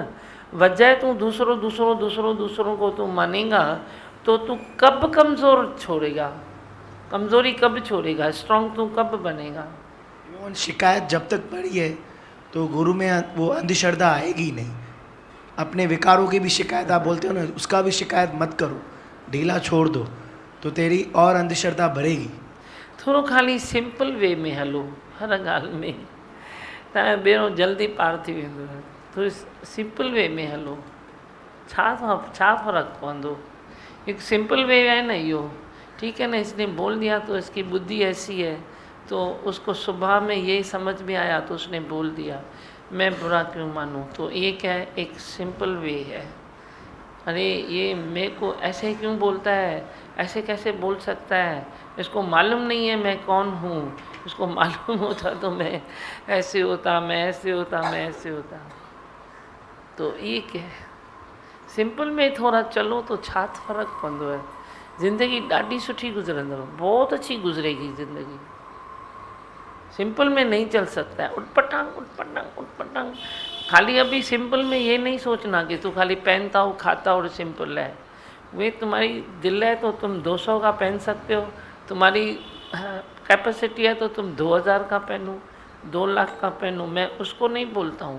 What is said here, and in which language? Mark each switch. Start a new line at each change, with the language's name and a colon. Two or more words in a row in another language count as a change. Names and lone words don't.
Hindi: वजह तू दूसरों को तू मानेगा तो तू कब कमज़ोर छोड़ेगा, कमज़ोरी कब छोड़ेगा, स्ट्रांग तू कब बनेगा। शिकायत जब तक पड़ी है तो गुरु में वो अंधश्रद्धा आएगी नहीं। अपने विकारों की भी शिकायत आप बोलते हो ना, उसका भी शिकायत मत करो, ढीला छोड़ दो तो तेरी और अंधश्रद्धा बढ़ेगी।
Sindhi: थोड़ो खाली
English: simple way
Sindhi: में हलो, हर ॻाल्हि में तव्हांजो बेड़ो जल्दी पार थी वेंदो। थोड़ी
English: simple way
Sindhi: में हलो, छा फ़र्क़ु पवंदो।
Hindi: एक
English: simple way
Hindi: है ना इहो, ठीक है ना। इसने बोल दिया तो इसकी बुद्धि ऐसी है तो उसको सुबह में यही समझ में आया तो उसने बोल दिया, मैं बुरा क्यों मानूं। तो ये क्या है, एक
English: simple way
Hindi: है। अरे ये मेरे को ऐसे क्यों बोलता है, ऐसे कैसे बोल सकता है, इसको मालूम नहीं है मैं कौन हूँ। इसको मालूम होता तो मैं ऐसे होता, मैं ऐसे होता, मैं ऐसे होता। तो ये क्या है, सिंपल में थोड़ा चलो तो
Sindhi: छा फ़र्क़ु पवंदो आहे। ज़िंदगी ॾाढी सुठी गुज़रंदव,
Hindi: बहुत अच्छी गुज़रेगी ज़िंदगी। सिंपल में नहीं चल सकता है, उटपटांग उटपटांग उटपटांग। खाली अभी सिंपल में ये नहीं सोचना कि तू खाली पहनता हो खाता और सिंपल है। वे तुम्हारी दिल है तो तुम 200 का पहन सकते हो, तुम्हारी कैपेसिटी है तो तुम 2000 का पहनो, 2 लाख का पहनो, मैं उसको नहीं बोलता हूँ।